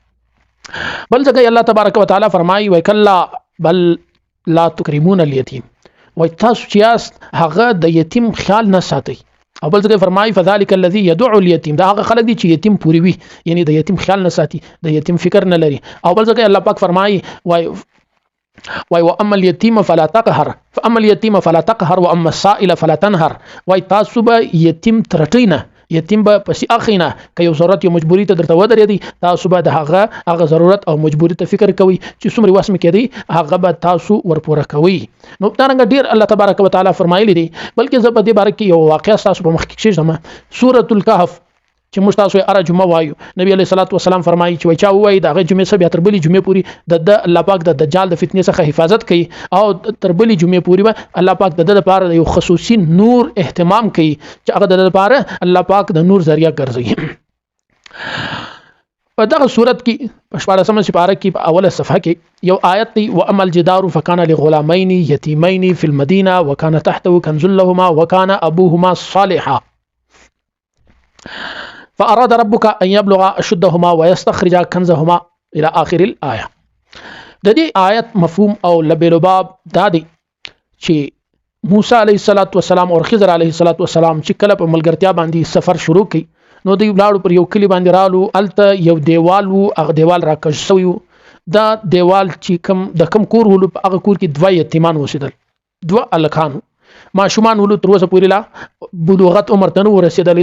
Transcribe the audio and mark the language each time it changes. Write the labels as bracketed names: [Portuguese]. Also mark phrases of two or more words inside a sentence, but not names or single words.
[Pashto] بل ځکه الله تبارک وتعالى فرمایي [Arabic] وکلا بل لا تکرمون الیتیم، [Pashto] وای تاسو چې هغه د یتیم خیال نه ساتي، او بل ځکه فرمایي [Arabic] فذلک الذی يدعو اليتیم، [Pashto] دا هغه خلک دي چې یتیم پوری وي، یعنی د یتیم خیال نه ساتي، د یتیم فکر نه لري. او بل ځکه الله پاک فرمایي [Arabic] وای واما اليتيم فلا تقهر فاما اليتيم فلا تقهر واما السائل فلا تنهر. [Pashto] وای تاسو به یتیم ترټینه، یتیم به پسې اخینه، که یو ضرورت یو مجبوری ته درته ودرېدی، تاسو به د هغه ضرورت او مجبوری ته فکر کوئ چې څومره وس مې کېدی هغه به تاسو ورپوره کوئ. نو دارنګه ډیر الله تبارک وتعالى فرمایلی دی. بلکې زه په دې باره کې یو واقعه تاسو په مخ کې کېږم، سورۃ الکهف چې موږ تاسو یې اره جمعه وایو. نبی [Arabic] علیه الصلاۃ والسلام [Pashto] فرمایي چې چا وایي د هغه جمعې څخه بیا تر بلې جمعې پورې د الله پاک د دجال د فتنې څخه حفاظت کوي، او تر بلې جمعې پورې به الله پاک د لپاره یو خصوصي نور اهتمام کوي چې هغه د لپاره الله پاک د نور ذریعہ ګرځي. په دغه صورت کې په 14مه سپاره کې په اوله صفحه کې یو آیت دی، [Arabic] واما الجدار فكان لغلامين يتيمين في المدينه وكان تحته كنز لهما وكان ابوهما صالحا فأراد ربك أن يبلغ أشدهما ويستخرج كنزهما إلى آخر الآية. [Pashto] د دې آیت مفهوم او لبلباب دا دی چې موسی [Arabic] علیه السلام [Pashto] او خضر [Arabic] علیه السلام [Pashto] چې کله په ملګرتیا باندې سفر شروع کړي، نو دوی ولاړو پر یو کلی باندې رالو، الته یو دیوال وو، هغه دیوال راکش شوی وو. دا دیوال چې د کم کور ولو، په هغه کور کې دوه یتیمان اوسېدل، دوه الکانو ماشومان ولو، تر اوسه پورې لا بلوغت عمر ته نه ورسېدلی.